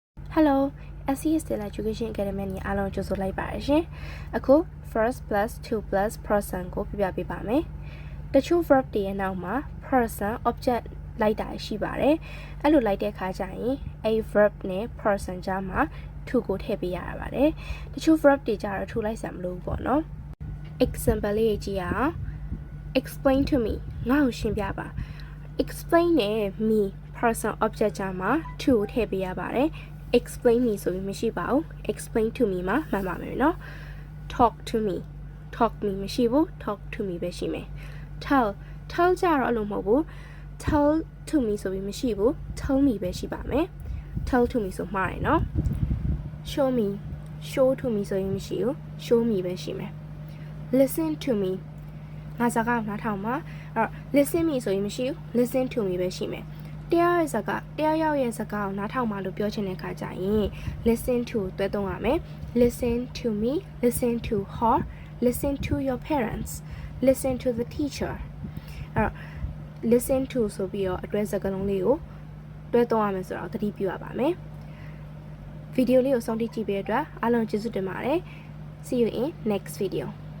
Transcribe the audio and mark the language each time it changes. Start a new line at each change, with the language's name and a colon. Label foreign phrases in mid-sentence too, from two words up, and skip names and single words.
Burmese: Hello, SES Stella Education Academy နဲ့အားလုံးကြိုဆိုလိုက်ပါရရှင်။အခု
English: first plus 2 plus person
Burmese: ကိုပြပြပေးပါမယ်။တချို့ verb တွေရဲ့နောက်မှာ
English: person object
Burmese: လိုက်တာရှိပါတယ်။အဲ့လိုလိုက်တဲ့အခါကျရင်အဲ့ verb နဲ့ person ကြားမှာ to ကိုထည့်ပေးရပါတယ်။တချို့ verb တွေကြတော့ to လိုက်စရာမလိုဘူးပေါ့နော်။ example လေးကြည့်ရအောင်။
English: explain to me
Burmese: ငါ့ကိုရှင်းပြပါ။ explain နဲ့ me
English: person object
Burmese: ကြားမှာ to ကိုထည့်ပေးရပါတယ်။
English: explain me
Burmese: ဆိုပြီးမရှိပါဘူး
English: explain to me
Burmese: မှာမှန်ပါမယ်နော်
English: talk to me talk me
Burmese: မရှိဘူး
English: talk to me
Burmese: ပဲရှိမယ် tell ကြတော့အဲ့လိုမဟုတ်ဘူး
English: tell to me
Burmese: ဆိုပြီးမရှိဘူး
English: tell me
Burmese: ပဲရှိပါမယ်
English: tell to me
Burmese: ဆိုမှားတယ်နော်
English: show me show to me
Burmese: ဆိုရင်မရှိဘူး
English: show me
Burmese: ပဲရှိမယ်
English: listen to
Burmese: me ငါစကားနားထောင်ပါအဲ့
English: listen me
Burmese: ဆိုရင်မရှိဘူး
English: listen to me
Burmese: ပဲရှိမယ်တယောက်ရဲ့စကားကိုနားထောင်ပါလို့ပြောချင်တဲ့အခါကျရင်
English: listen to
Burmese: တွဲသုံးရမယ်
English: listen to me listen to her listen to your parents listen to the teacher
Burmese: အဲ့တော့
English: listen to
Burmese: ဆိုပြီးတော့အတွဲစကားလုံးလေးကိုတွဲသုံးရမယ်ဆိုတော့သတိပြုရပါမယ်ဗီဒီယိုလေးကိုစောင့်ကြည့်ပေးတဲ့အတွက်အားလုံးကျေးဇူးတင်ပါတယ်
English: see you in next video